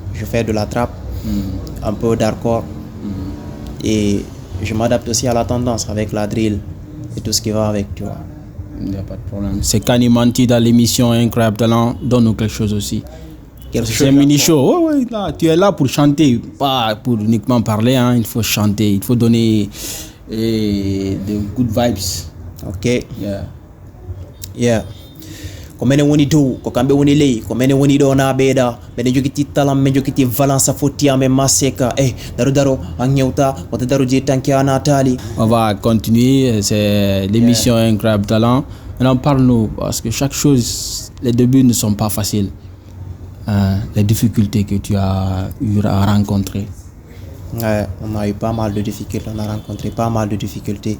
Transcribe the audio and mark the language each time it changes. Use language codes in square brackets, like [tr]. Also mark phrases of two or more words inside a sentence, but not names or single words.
[fr] Je fais de la trap, un peu d'hardcore. Et je m'adapte aussi à la tendance avec la drill et tout ce qui va avec, tu vois. Il n'y a pas de problème. C'est Kanimanti dans l'émission Incroyable Talent. Donne-nous quelque chose aussi. C'est un mini-show. Ouais, là, tu es là pour chanter, pas pour uniquement parler. Hein. Il faut chanter, il faut donner de [en] good vibes. [fr] Ok. Yeah. Yeah. [ff] Komene woni dow ko kambe woni ley komene woni do na beda be jogiti talam me jogiti valence foti ame maseka daro an ñewta wata daro je tanki anatali. [fr] On va continuer, c'est l'émission Incroyable Talent. Maintenant parle-nous parce que chaque chose, les débuts ne sont pas faciles. Les difficultés que tu as eu à rencontrer. Ouais, on a eu pas mal de difficultés, on a rencontré pas mal de difficultés.